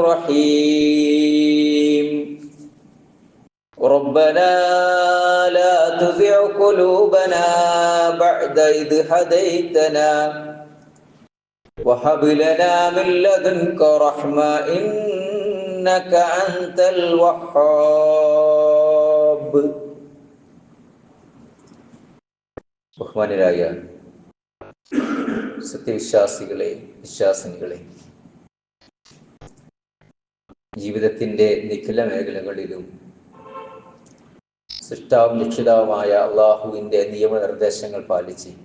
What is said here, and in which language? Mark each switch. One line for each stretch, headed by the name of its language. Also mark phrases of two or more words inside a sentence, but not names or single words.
Arabic: الرحيم ربنا لا تزغ قلوبنا بعد إذ هديتنا وهب لنا من لدنك رحمة إنك أنت الوهاب.
Malayalam: ബഹുമാന്യരായ സത്യവിശ്വാസികളെ, വിശ്വാസിനികളെ, ജീവിതത്തിൻ്റെ നിഖില മേഖലകളിലും സൃഷ്ടാവും രക്ഷിതാവുമായ അള്ളാഹുവിൻ്റെ നിയമനിർദ്ദേശങ്ങൾ പാലിച്ച്